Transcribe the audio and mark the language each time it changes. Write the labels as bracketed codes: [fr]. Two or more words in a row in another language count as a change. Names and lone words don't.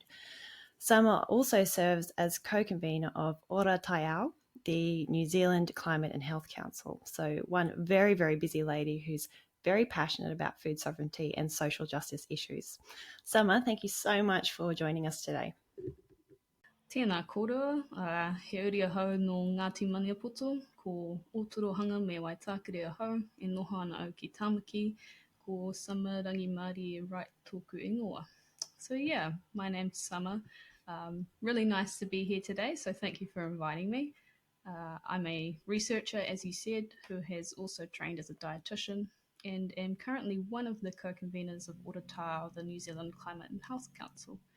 [en] Summer also serves as co-convener of Ora Taiao, the New Zealand Climate and Health Council. So one very, very busy lady who's very passionate about food sovereignty and social justice issues. Summer, thank you so much for joining us today. [mi] Tēnā kōrua, he uri ahau no Ngāti Maniapoto, ko Ōtorohanga me Waitakere ahau, e noho ana au ki Tamaki, ko Summer Rangi Māori Wright tōku ingoa. [en] So yeah, my name's Summer. Really nice to be here today, so thank you for inviting me. I'm a researcher, as you said, who has also trained as a dietitian and am currently one of the co-conveners of Ora Taiao, the New Zealand Climate and Health Council.